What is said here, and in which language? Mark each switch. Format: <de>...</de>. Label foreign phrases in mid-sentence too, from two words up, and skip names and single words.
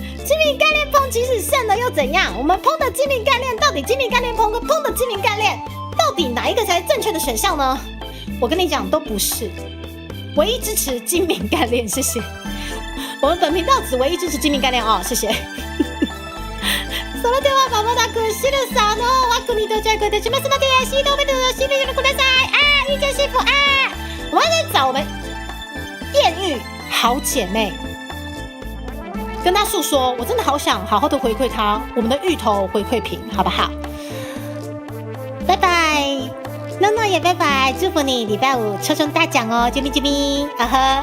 <zh>精明干练碰，即使胜了又怎样？我们碰的精明干练，到底精明干练碰跟碰的精明干练，到底哪一个才是正确的选项呢？我跟你讲，都不是。唯一支持精明干练，谢谢。我们本频道只唯一支持精明干练哦，谢谢。</zh> <ja>それではまもなくシルさんの枠に到着でしますので、シートベルトを締めてください。</ja> <zh>啊，一家幸福啊！我们来找我们艳遇好姐妹，跟她诉说，我真的好想好好的回馈她我们的芋头回馈品，好不好？拜拜，诺诺也拜拜，祝福你礼拜五抽中大奖哦，啾咪啾咪，啊呵。</zh>